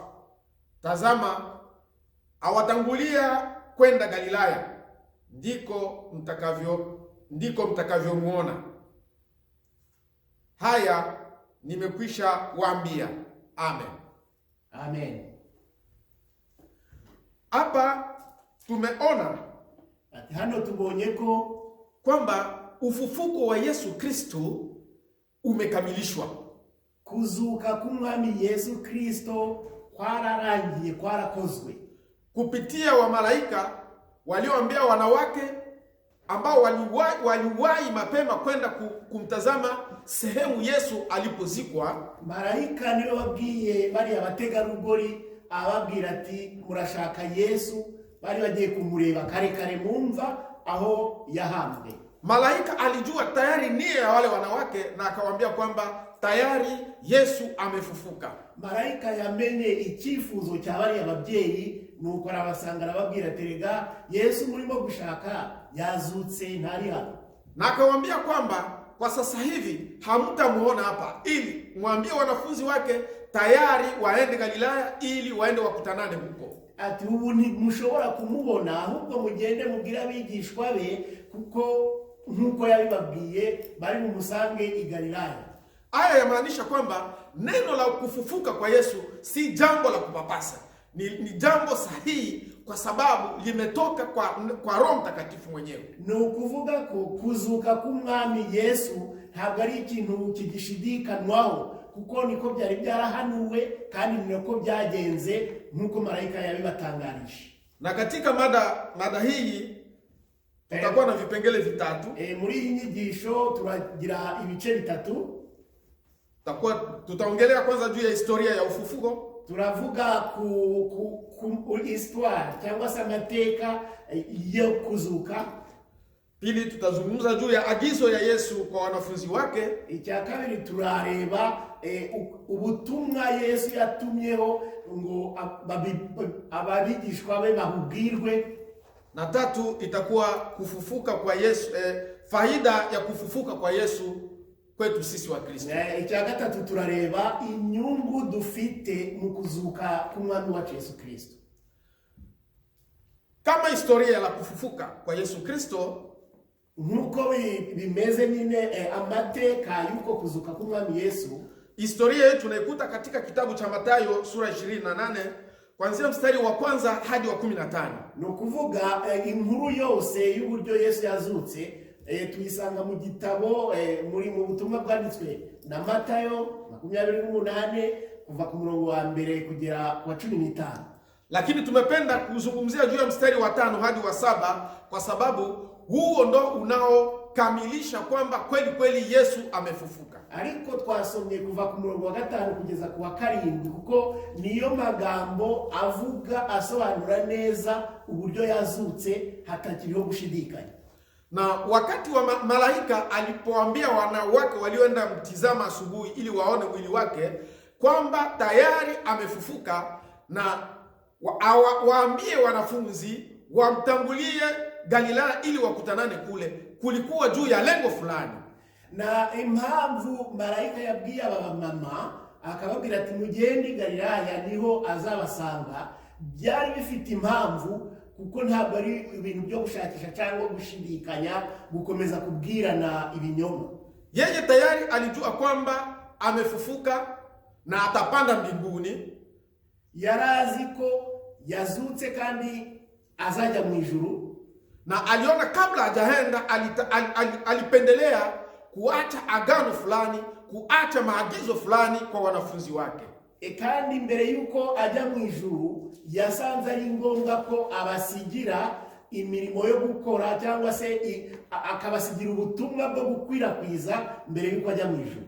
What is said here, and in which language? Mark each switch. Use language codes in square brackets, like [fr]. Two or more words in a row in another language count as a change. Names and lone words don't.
[sw] Tazama, awatangulia kwenda Galilaya, ndiko mtakavyomuona. Haya nimekwisha waambia. Amen. Amen. Hapa tumeona [rw] ati hano tubonye ko [sw] kwamba ufufuko wa Yesu Kristo umekamilishwa. [rw] Kuzuka k'umwami Yesu Kristo kwararangiye, kwarakozwe [sw] kupitia wa malaika walioambia wanawake ambao waliwahi mapema kwenda kumtazama sehemu Yesu alipozikwa. [rw] Malaika niwe wabwiye bari abategarugori, ababwira ati murashaka Yesu, bari bagiye kumureba kare mumva aho yahambwe. [sw] Malaika alijua tayari nia ya wale wanawake na akawaambia kwamba tayari Yesu amefufuka. [rw] Malaika yamenye icyifuzo cya bari ababyeyi, nuko arabasanga arababwira terega Yesu murimo gushaka yazutse ntari hano. [sw] Na akawaambia kwamba kwa sasa hivi hamtamuona hapa, ili mwambie wanafunzi wake tayari waende Galilaya ili waende wakutanane huko. [rw] Ati ubu mushobora kumubona, ahubwo mugende mubwira abigishwa be, kuko nkuko yabibabwiye bari mu musange i Galilaya. [sw] Haya yamaanisha kwamba neno la kufufuka kwa Yesu si jambo la kupapasa. Ni jambo sahihi kwa sababu limetoka kwa Roho Mtakatifu mwenyewe. [rw] Ni ukuvuga ko kuzuka k'umwami Yesu ntabwo ari ikintu kigishidikanwaho, kuko niko byari byarahanuwe kandi niko byagenze nkuko marayika yabibatangarije. [sw] Na katika mada hii tutakuwa na vipengele vitatu. [rw] Muri iyi nyigisho turagira ibice bitatu. [sw] Tutaongelea kwanza juu ya historia ya ufufuko. [rw] Turavuga ku histoire cyangwa se amateka yo kuzuka. [sw] Pili tutazungumza juu ya agizo ya Yesu kwa wanafunzi wake. [rw] Icya kabiri turareba ubutumwa Yesu yatumyeho ngo ababigishwa be bahubwirwe. [sw] Na tatu itakuwa kufufuka kwa Yesu, faida ya kufufuka kwa Yesu kwetu sisi wa Kristo. [rw] Icya gatatu turareba inyungu dufite mu kuzuka k'umwami wa Yesu Kristo. [sw] Kama historia la kufufuka kwa Yesu Kristo, [rw] nkuko bimeze nyine amateka yuko kuzuka k'umwami Yesu, [sw] historia yetu tunaikuta katika kitabu cha Mathayo sura 28 kuanzia mstari wa kwanza hadi wa 15. [rw] No kuvuga inkuru yose y'uburyo Yesu yazutse tuyisanga mu gitabo muri mu butumwa bwanditswe na Mathayo 28 kuva ku murongo wa mbere kugera kwa 15. [sw] Lakini tumependa kuzungumzia juu ya mstari wa 5 hadi wa 7 kwa sababu huo ndo unaokamilisha kwamba kweli kweli Yesu amefufuka. [rw] Ariko twasomye kuva ku murongo wa 5 kugeza ku wa 7 kuko niyo magambo avuga asobanura neza uburyo yazutse hatakiriho gushidikanya. [sw] Na wakati wa malaika alipoambia wanawake walioenda mtizama asubuhi ili waone mwili wake kwamba tayari amefufuka, na waambie wanafunzi wamtangulie Galilaya ili wakutanane kule, kulikuwa juu ya lengo fulani. [rw] Na impamvu malaika yabwiye aba mama akababwira ati mugende Galilaya niho azabasanga, byari bifite impamvu, kuko ntabwo ari ibintu byo gushakisha cyangwa gushidikanya gukomeza kubwirana ibinyoma. [sw] Yeye tayari alijua kwamba amefufuka na atapanda mbinguni. [rw] Yarazi ko yazutse kandi azaja mu ijuru, [sw] na aliona kabla hajaenda alipendelea kuacha agano fulani, kuacha maagizo fulani kwa wanafunzi wake. [rw] Kandi mbere yuko ajya mu ijuru yasanze ari ngombwa ko abasigira imirimo yo gukora cyangwa se akabasigira ubutumwa bwo gukwirakwiza mbere yuko ajya mu ijuru.